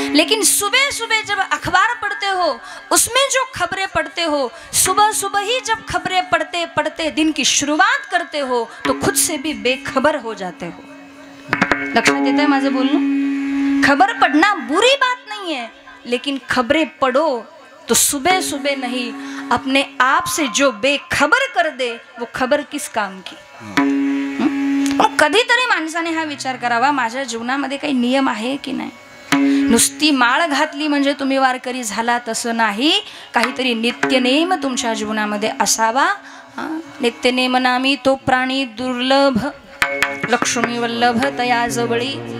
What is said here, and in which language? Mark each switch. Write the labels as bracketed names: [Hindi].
[Hindi] लेकिन सुबह सुबह जब अखबार पढ़ते हो, उसमें जो खबरें पढ़ते हो, सुबह सुबह ही जब खबरें पढ़ते पढ़ते दिन की शुरुआत करते हो तो खुद से भी बेखबर हो जाते हो. [Marathi] लक्षात येतंय माझं बोलणं? [Hindi] खबर पढ़ना बुरी बात नहीं है, लेकिन खबरें पढ़ो तो सुबह सुबह नहीं, अपने आप से जो बेखबर कर दे वो खबर किस काम की. [Marathi] कधीतरी माणसाने हा विचार करावा, माझ्या जीवनामध्ये काही नियम आहे की नाही. नुसती माळ घातली म्हणजे तुम्ही वारकरी झाला तसं नाही. काहीतरी नित्यनेम तुमच्या जीवनामध्ये असावा. नित्यनेम नामी तो प्राणी दुर्लभ, लक्ष्मी वल्लभ तया जवळी.